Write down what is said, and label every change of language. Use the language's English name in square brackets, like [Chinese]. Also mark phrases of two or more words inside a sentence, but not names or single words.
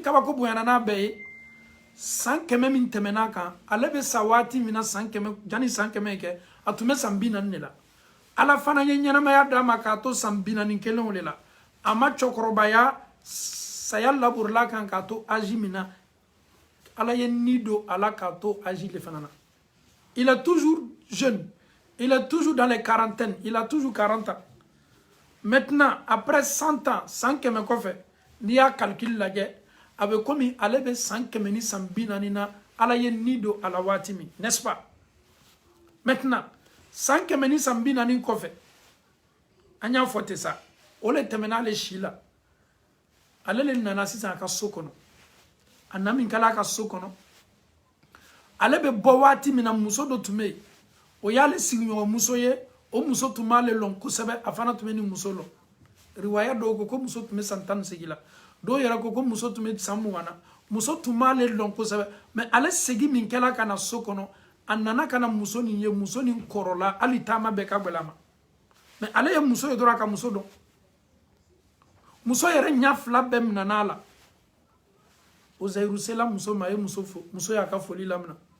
[Bambara] kabako bonyana n'a bɛɛ ye san 100 min tɛmɛna kan ale bɛ sa waati min na san 100 jani san 100 kɛ a tun bɛ san 40 de la ala fana ye ɲɛnamaya d'a ma k'a to san 41 de la a ma cɛkɔrɔbaya saya laborila kan k'a to âge min na ala ye ni don a la k'a to âge de fana na [French] il est toujours jeune il est toujours dans les quarantaines il a toujours 40 ans maintenant après 100 ans [Bambara] san 100 kɔfɛ n'i y'a calcul lajɛ a bɛ komi ale bɛ san 100 ni san 40 na ala ye ni don a la waati min [French] n'est-ce pas maintenant [Bambara] san 100 ni san 40 kɔfɛ an y'a fɔ ten sa o le tɛmɛna ale si la ale le nana sisan a ka so kɔnɔ a na min kɛla a ka so kɔnɔ ale bɛ bɔ waati min na muso dɔ tun bɛ yen o y'ale sigiɲɔgɔnmuso ye o muso tun b'ale lɔn kosɛbɛ a fana tun bɛ ni muso lɔn riwaya dɔw ko muso tun bɛ san 18 la dɔw yɛrɛ ko muso tun bɛ san 20 na muso tun b'ale lɔn kosɛbɛ mais ale segin min kɛla ka na so kɔnɔ a nana ka na muso nin ye muso nin kɔrɔla hali taama bɛɛ ka gɛlɛ a ma mais ale ye muso ye dɔrɔn a ka muso dɔn muso yɛrɛ ɲa fila bɛɛ minɛna a la Uzairu sela muso ma a ye muso fo muso y'a ka foli lamina